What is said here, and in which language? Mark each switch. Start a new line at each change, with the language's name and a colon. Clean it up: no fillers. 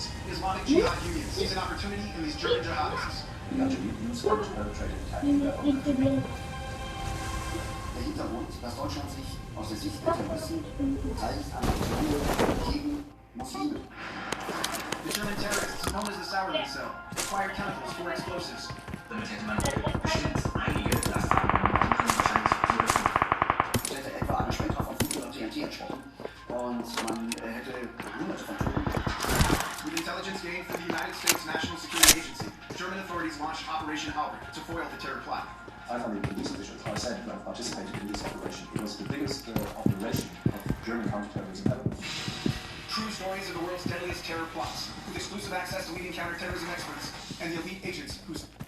English: Islamic Jihad Union sees an opportunity in these German jihadists.
German: Der Hintergrund, dass Deutschland sich aus der Sicht der Terroristen beteiligt an Aktionen gegen Muslime.
English: The German terrorists, known as the Sourdough Cell, acquired chemicals for explosives.
German: Damit hätte man bestimmt einige Lastwagen wahrscheinlich Es hätte etwa eine Sprengkraftaufnahme oder TNT entsprochen und man hätte hunderte von Toten.
English: With intelligence gained from the United States National Security Agency, German authorities launched Operation Halbert to foil the terror plot. 500 police officials are said to have participated in this operation. It was the biggest operation of German counterterrorism ever. True stories of the world's deadliest terror plots, with exclusive access to leading counterterrorism experts and the elite agents whose